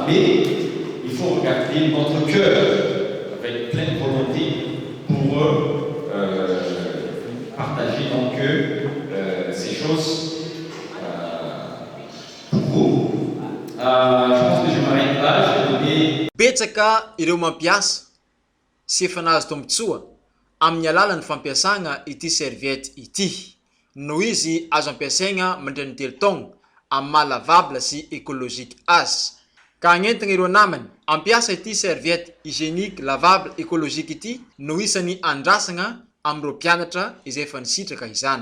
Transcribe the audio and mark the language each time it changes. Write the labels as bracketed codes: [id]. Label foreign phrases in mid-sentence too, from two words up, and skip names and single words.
[fr] Mais il faut regarder notre cœur avec pleine volonté pour partager donc ces choses pour vous. Je pense que je m'arrête là, je vais donner... [mg] Betsaka ireo mampiasa sy efa nahazo tombotsoa amin'ny alalan'ny fampiasagna ity serviette ity, noho izy azo ampiasaigna mandritra ny telo taogno amin'ny maha lavable sy écologique azy. Ka agnentigna ireo namany ampiasa ity [fr] serviette hygiénique lavable écologique [mg] ity no isan'ny andrasagna amin'ireo mpianatra izay efa nisitraka izany.